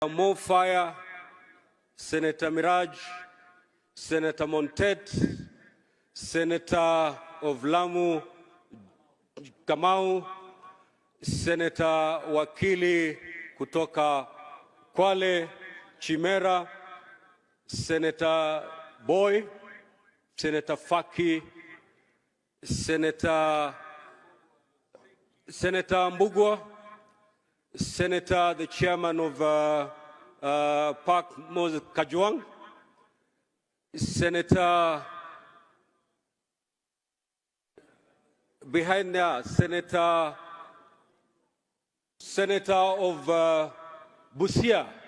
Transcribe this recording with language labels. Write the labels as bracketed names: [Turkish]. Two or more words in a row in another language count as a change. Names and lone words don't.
[English] More Fire, Senator Miraj, Senator Montet, Senator of Lamu Kamau, Senator Wakili kutoka Kwale Chimera, Senator Boy, Senator Faki, Senator Mbugua, Senator, the chairman of Park Moses Kajwang, Senator behind there, Senator of Busia.